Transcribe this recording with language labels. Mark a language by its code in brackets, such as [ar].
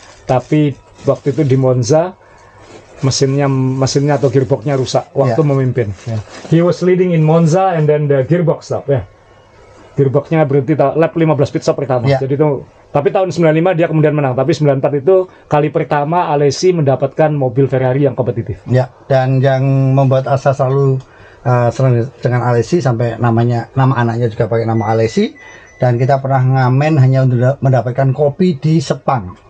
[id] Tapi waktu itu di Monza mesinnya atau gearboxnya rusak waktu Ya. memimpin. Ya. [en] He was leading in Monza and then the gearbox stop ya. [id] Gearboxnya berhenti lap 15 pit stop pertama. Ya. Jadi itu tapi tahun 95 dia kemudian menang. Tapi 94 itu kali pertama Alesi mendapatkan mobil Ferrari yang kompetitif. Ya, dan yang membuat Asa selalu senang dengan Alesi sampai nama anaknya juga pakai nama Alesi, dan kita pernah ngamen hanya untuk mendapatkan kopi di Sepang.